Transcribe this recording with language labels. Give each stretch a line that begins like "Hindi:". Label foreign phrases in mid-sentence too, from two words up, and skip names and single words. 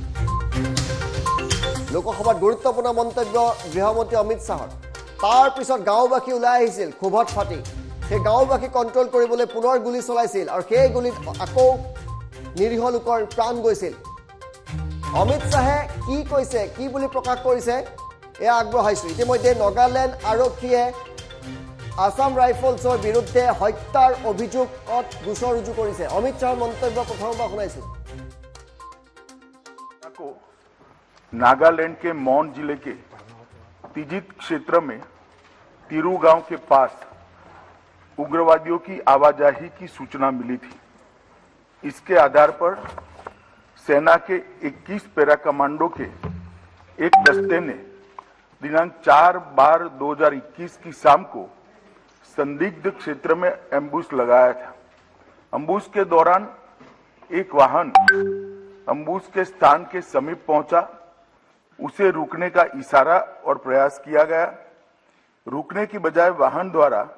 Assamese: লোকসভাত গুৰুত্বপূৰ্ণ মন্তব্য গৃহমন্ত্ৰী অমিত শাহৰ তাৰ পিছত গাঁওবাসী ওলাই আহিছিল ক্ষোভত ফাটি সেই গাঁওবাসী কণ্ট্ৰল কৰিবলৈ পুনৰ গুলী চলাইছিল আৰু সেই গুলীত আকৌ নিৰীহ লোকৰ প্ৰাণ গৈছিল অমিত শাহে কি কৈছে কি বুলি প্ৰকাশ কৰিছে এয়া আগবঢ়াইছো ইতিমধ্যে নাগালেণ্ড আৰক্ষীয়ে আসাম ৰাইফলছৰ বিৰুদ্ধে হত্যাৰ অভিযোগত গোচৰ ৰুজু কৰিছে অমিত শাহৰ মন্তব্য প্ৰথমবাৰ শুনাইছো
Hindi: नागालैंड के मौन जिले के तिजित क्षेत्र में तिरू गांव के पास उग्रवादियों की आवाजाही की सूचना मिली थी इसके आधार पर सेना के 21 पैरा कमांडो के एक दस्ते ने दिनांक 4/12/2021 की शाम को संदिग्ध क्षेत्र में एम्बुश लगाया था एम्बुश के दौरान एक वाहन एम्बुश के स्थान के समीप पहुंचा उसे रुकने का इशारा और प्रयास किया गया रुकने की बजाय वाहन द्वारा